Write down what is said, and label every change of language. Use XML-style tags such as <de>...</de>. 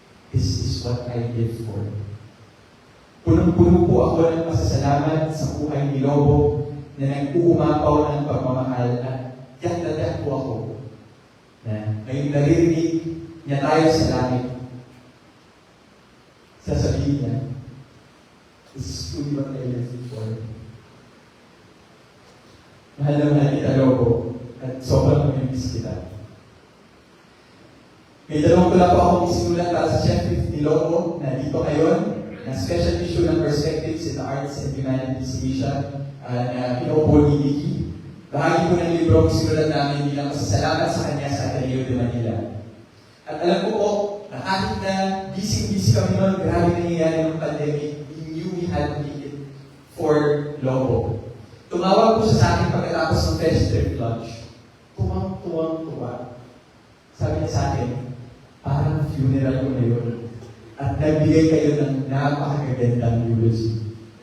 <en>This is what I live for.</en> <tl>Punong-puno po ako ng pasasalamat sa buhay ni Lobo na nag-uumapaw ng pagmamahal at yak po ako na ngayong naririnig niya tayo sa langit. Sasabihin niya,</tl> <en>this is truly what I live for.</en> <tl>Mahal na mahal kita, Lobo, at sobrang mamimiss kita. May dalawang tula po akong isinulat para sa Chef ni Lobo na dito ngayon, na special issue ng Perspectives in the Arts and Humanities Asia na pinaupo ni Vicky. Bahagi po ng libro ang sinulat namin bilang pasasalamat sa kanya sa Ateneo de Manila. At alam ko po, na kahit na busy kami noon, grabe nangyayari ng pandemic,</tl> <en>we knew we had to make it for Lobo.</en> <tl>Tumawag po siya sa akin pagkatapos ng festive lunch. Tuwang-tuwa. Sabi niya sa akin, parang funeral ko na yun. At nagbigay kayo ng napakagandang eulogy.</tl>